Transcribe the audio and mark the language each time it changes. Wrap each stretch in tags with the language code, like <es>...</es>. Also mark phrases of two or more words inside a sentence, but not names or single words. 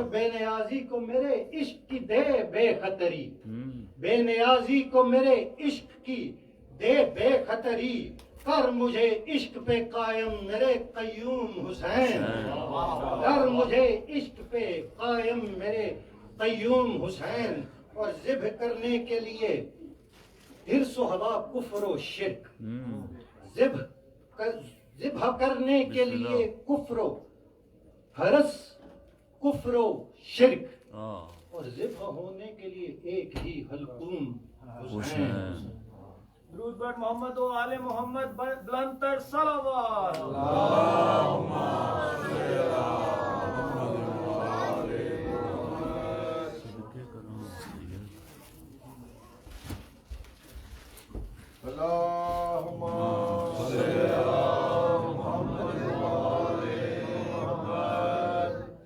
<ur>بے نیازی کو میرے عشق کی دے بے خطری، بے نیازی کو میرے عشق کی دے بے خطری، کر مجھے عشق پہ قائم میرے قیوم حسین، کر مجھے عشق پہ قائم میرے قیوم حسین، اور ذبح کرنے کے لیے حرص و ہوا کفر و شرک، ذبح کرنے کے لیے کفر و حرص کفر و شرک، اور ذبح ہونے کے لیے ایک ہی حلقوم حسین۔</ur> <fa>درود بر محمد و آل محمد، بلند تر صلوات۔</fa> <ar>اللہم صلی علی محمد وآل محمد۔</ar>